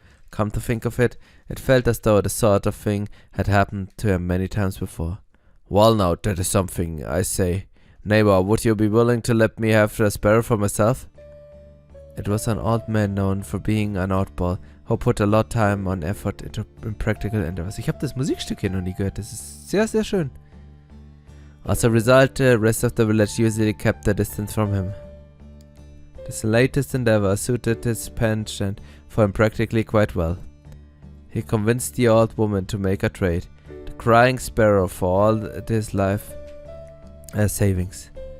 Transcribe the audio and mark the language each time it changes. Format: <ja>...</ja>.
<en>Come to think of it, it felt as though the sort of thing had happened to her many times before. Well now, that is something, I say. Neighbor, would you be willing to let me have the sparrow for myself? It was an old man known for being an oddball, who put a lot of time and effort into practical endeavors.</en> <de>Ich habe das Musikstück hier noch nie gehört, das ist sehr, sehr schön.</de> <en>As a result, the rest of the village usually kept their distance from him. This latest endeavor suited his penchant for him practically quite well. He convinced the old woman to make a trade, the crying sparrow for all his life savings.</en>